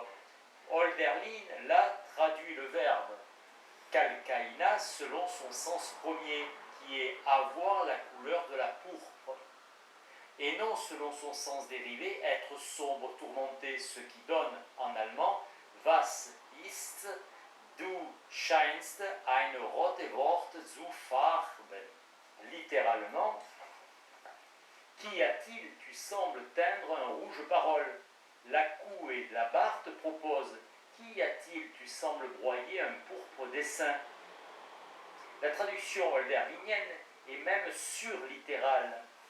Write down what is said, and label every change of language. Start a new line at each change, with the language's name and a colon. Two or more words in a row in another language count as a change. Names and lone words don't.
French: Hölderlin, là, traduit le verbe calcaïna selon son sens premier, qui est avoir la couleur de la pourpre, et non selon son sens dérivé, être sombre, tourmenté, ce qui donne en allemand
German: Was ist, du scheinst eine rote Wort zu farben.
French: Littéralement, qu'y a-t-il? Tu sembles teindre un rouge parole. La coue et la Barthe proposent. Qu'y a-t-il? Tu sembles broyer un pourpre dessin. La traduction hölderlinienne est même surlittérale.